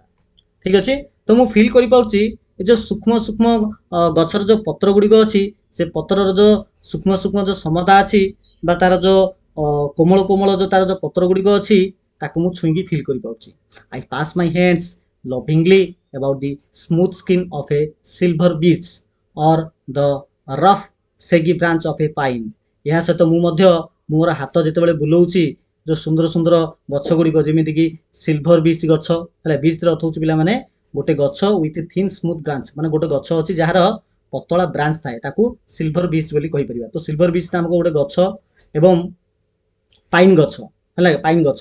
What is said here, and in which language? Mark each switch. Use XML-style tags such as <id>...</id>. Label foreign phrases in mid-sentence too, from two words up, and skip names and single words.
<or>ଠିକ୍ ଅଛି। ତ ମୁଁ ଫିଲ୍ କରିପାରୁଛି ଏ ଯେଉଁ ସୂକ୍ଷ୍ମ ସୂକ୍ଷ୍ମ ଗଛର ଯେଉଁ ପତ୍ର ଗୁଡ଼ିକ ଅଛି, ସେ ପତ୍ରର ଯେଉଁ ସୂକ୍ଷ୍ମ ସୂକ୍ଷ୍ମ ଯେଉଁ ସମତା ଅଛି ବା ତାର ଯେଉଁ କୋମଳ କୋମଳ ଯେଉଁ ତାର ଯେଉଁ ପତ୍ର ଗୁଡ଼ିକ ଅଛି, ତାକୁ ମୁଁ ଛୁଇଁକି ଫିଲ୍ କରିପାରୁଛି।</or> <en>I pass my hands lovingly about the smooth skin of a silver beech or the rough saggy branch of a pine।</en> <or>ଏହା ସହିତ ମୁଁ ମଧ୍ୟ ମୋର ହାତ ଯେତେବେଳେ ବୁଲଉଛି ଯେଉଁ ସୁନ୍ଦର ସୁନ୍ଦର ଗଛ ଗୁଡ଼ିକ, ଯେମିତିକି</or> <en>silver beech</en> <or>ଗଛ ହେଲା। ବିଚ୍ର ଅର୍ଥ ହେଉଛି ପିଲାମାନେ ଗୋଟେ ଗଛ</or> <en>with thin smooth branch,</en> <or>ମାନେ ଗୋଟେ ଗଛ ଅଛି ଯାହାର ପତଳା ବ୍ରାଞ୍ଚ ଥାଏ, ତାକୁ</or> <en>silver beech</en> <or>ବୋଲି କହିପାରିବା। ତ</or> <en>silver beech</en> <or>ନାମକ ଗୋଟେ ଗଛ ଏବଂ ପାଇନ୍ ଗଛ ହେଲା, ପାଇନ୍ ଗଛ।</or>